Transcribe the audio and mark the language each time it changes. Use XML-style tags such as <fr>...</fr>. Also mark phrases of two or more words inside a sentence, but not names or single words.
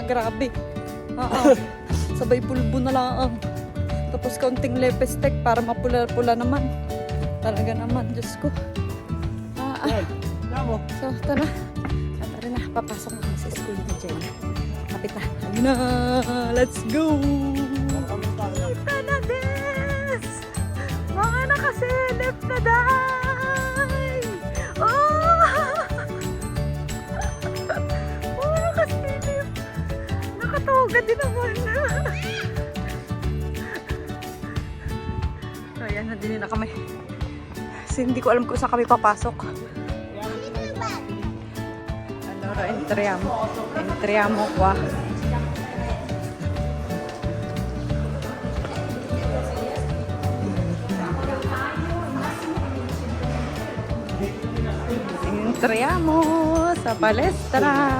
<tl>Grabe. Sabay pulbo na lang. Tapos kaunting lepestek para mapula-pula naman. Talaga naman, Diyos ko. So, tara. Tara na, papasok na sa school ni Jen. Kapit na. Ayun na,</tl> <en>let's go!</en> <tl>Kita na, Des! Mga nakaselip na, day! Mga nakaselip! Nakatawagan din naman. So, ayan, nandun na kami. Kasi hindi ko alam kung saan kami papasok.</tl> <it>Allora, entriamo qua. Entriamo sa palestra.</it>